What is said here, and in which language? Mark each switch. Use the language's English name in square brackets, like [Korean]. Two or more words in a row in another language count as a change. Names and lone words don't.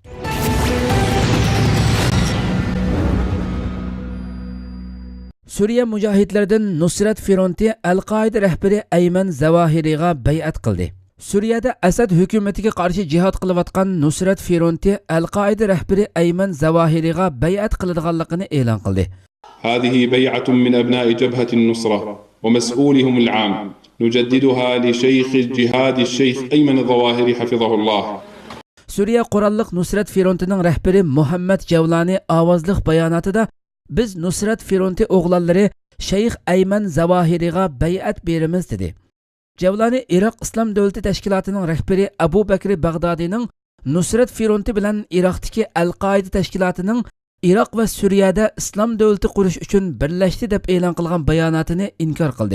[Uzbek] Suriya mujohidlaridan Nusrat Fronti Al-Qoida rahbari Ayman Zawahiriga bay'at qildi. Suriyada Asad hukumatiga qarshi jihad qilayotgan Nusrat Fronti Al-Qoida rahbari Ayman Zawahiriga bay'at qiladiganligini e'lon qildi. [Arabic] هذه بيعة من أبناء جبهة النصرة ومسؤولهم العام نجددها لشيخ الجهاد الشيخ أيمن الظواهري حفظه الله. [Uzbek] Suriya Qurolliq Nusrat Frontining rahbari Muhammad Javlani ovozliq bayonotida biz Nusrat Fronti o'g'lonlari Shayx Ayman Zawahiriga bay'at beramiz dedi. Javlani Iroq Islom davlati tashkilotining rahbari Abu Bakr Bag'dodining Nusrat Fronti bilan Iroqdagi Al-Qoida tashkilotining Iroq va Suriyada islom davlati qurish uchun birlashdi deb e'lon qilgan bayonotini inkor qildi.